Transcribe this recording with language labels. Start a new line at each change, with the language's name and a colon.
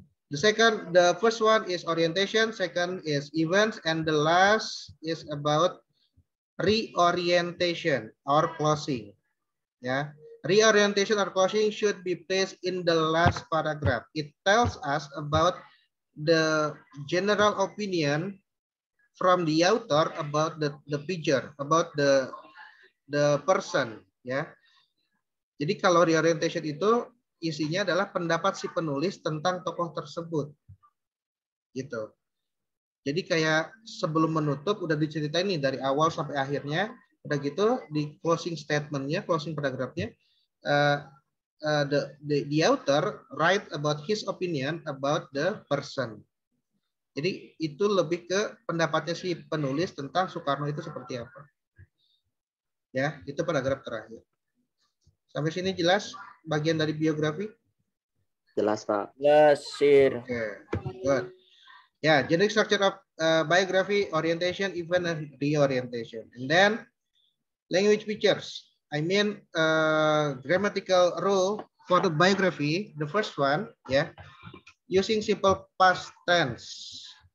English: The first one is orientation, second is events, and the last is about reorientation or closing. Yeah, reorientation or closing should be placed in the last paragraph. It tells us about the general opinion from the author about the figure, about the person.
Indonesian: Ya, jadi kalau reorientation itu isinya adalah pendapat si penulis tentang tokoh tersebut, gitu. Jadi kayak sebelum menutup udah diceritain nih dari awal sampai akhirnya, udah gitu di closing statementnya, closing paragrafnya,
English: the author write about his opinion about the person.
Indonesian: Jadi itu lebih ke pendapatnya si penulis tentang Soekarno itu seperti apa. Ya, itu paragraf terakhir. Sampai sini jelas bagian dari biografi? Jelas, Pak. Jelas, Sir.
English: Okay, good. Yeah, generic structure of biography, orientation, event, and reorientation. And then language features. I mean grammatical rule for the biography. The first one, yeah, using simple past tense.